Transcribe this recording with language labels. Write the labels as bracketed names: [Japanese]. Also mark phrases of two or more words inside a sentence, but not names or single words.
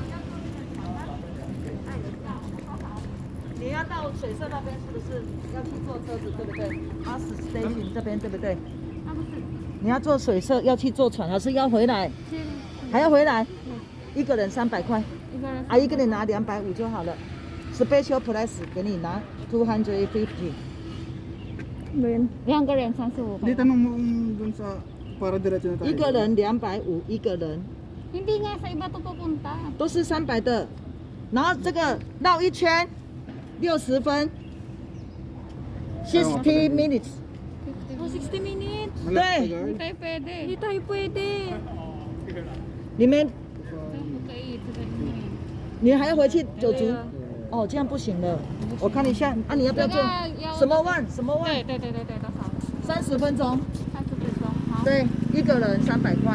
[Chinese] 你要到水社那边是不是要去坐车子，对不对？ [English] Bus station [Chinese] 这边对不对？你要坐水社要去坐船，还是要回来？还要回来？一个人300块，啊，一个人拿250就好了。 [English] Special price [Chinese] 给你拿250。 Ben. 两个人35 [Filipino] Hindi tanong mo dun sa para diretso na tayo. [Chinese] 一个人250，一个人 [Filipino] Hindi nga sa iba to pupunta. [Chinese] 都是300的，然后这个绕一圈60分， [English] 60 minutes。 Oh, 60 minutes. [Filipino] Malaki tagal. Hindi tayo pwede. Hindi tayo pwede. [Chinese] 你们 Okay, 你还要回去九族？哦，这样不行了。我看一下，啊，你要不要做什么万？什么万？对对对对对，多少 30分钟，？30分钟。好。对，一个人300块。